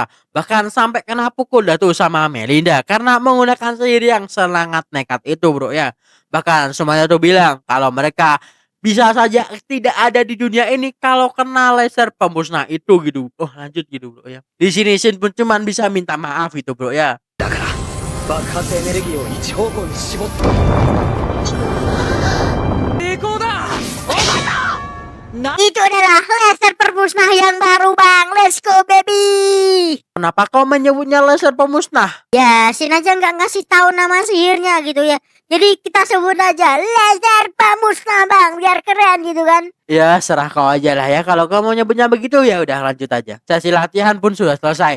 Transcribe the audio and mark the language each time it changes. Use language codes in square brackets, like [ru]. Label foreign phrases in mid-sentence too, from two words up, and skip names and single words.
[id] Bahkan sampai kena pukul dah tuh sama Melinda karena menggunakan sihir yang sangat nekat itu bro ya. Bahkan semuanya tuh bilang kalau mereka bisa saja tidak ada di dunia ini kalau kena laser pemusnah itu gitu. Oh lanjut gitu bro ya. Di sini Shin pun cuman bisa minta maaf itu bro ya. [ja] 爆発エネルギーを一方向に絞って成功だ。 [id] Itu adalah laser permusnah yang baru bang. [en] Let's go baby. [id] Kenapa kau menyebutnya laser pemusnah? Ya, Shin aja nggak ngasih tahu nama sihirnya gitu ya. Jadi kita sebut aja laser pemusnah bang, biar keren gitu kan. Ya serah kau aja lah ya. Kalau kau mau nyebutnya begitu ya udah lanjut aja. Sesi latihan pun sudah selesai.